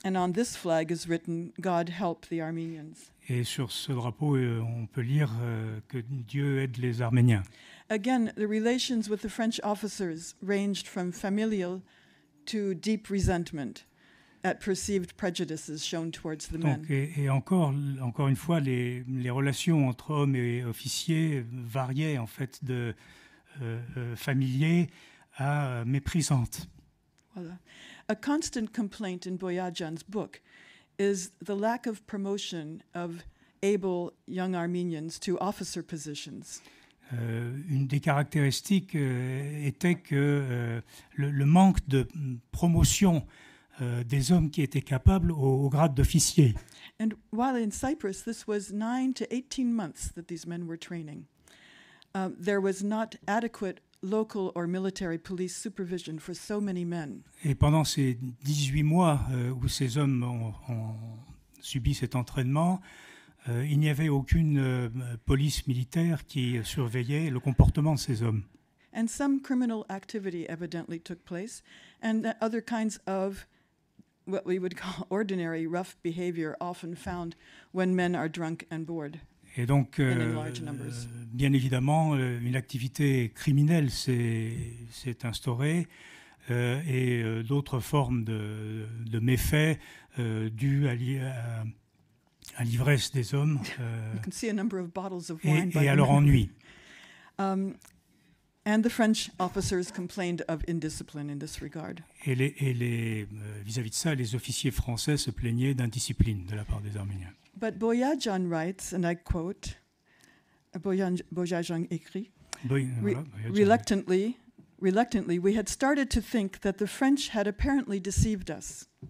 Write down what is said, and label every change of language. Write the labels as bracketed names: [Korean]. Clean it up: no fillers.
[English] And on this flag is written, "God help the Armenians." [French] Et sur ce drapeau, on peut lire que Dieu aide les Arméniens. [English] Again, the relations with the French officers ranged from familial to deep resentment at perceived prejudices shown towards the men. [French] Donc, et encore une fois, les relations entre hommes et officiers variaient en fait de familiers à méprisantes. Voilà. [English] A constant complaint in Boyajian's book is the lack of promotion of able young Armenians to officer positions. [French] Une des caractéristiques était que le manque de promotion des hommes qui étaient capables au grade d'officier. [English] And while in Cyprus, this was 9 to 18 months that these men were training, there was not adequate local or military police supervision for so many men. [French] Et pendant ces 18 mois où ces hommes ont subi cet entraînement, il n'y avait aucune police militaire qui surveillait le comportement de ces hommes. [English] And some criminal activity evidently took place, and other kinds of what we would call ordinary rough behavior often found when men are drunk and bored. [French] Et donc, [English] in large numbers. [French] Bien évidemment, une activité criminelle s'est instaurée et d'autres formes de méfaits dus à l'ivresse des hommes [English] You can see a number of bottles of wine by [French] et à [English] the [French] leur [English] men. [French] ennui. [English] And the French officers complained of indiscipline in this regard. [French] Et vis-à-vis de ça, les officiers français se plaignaient d'indiscipline de la part des Arméniens. [English] But Boyajian writes, and I quote, [French] Boyajian écrit, [English] reluctantly, we had started to think that the French had apparently deceived us.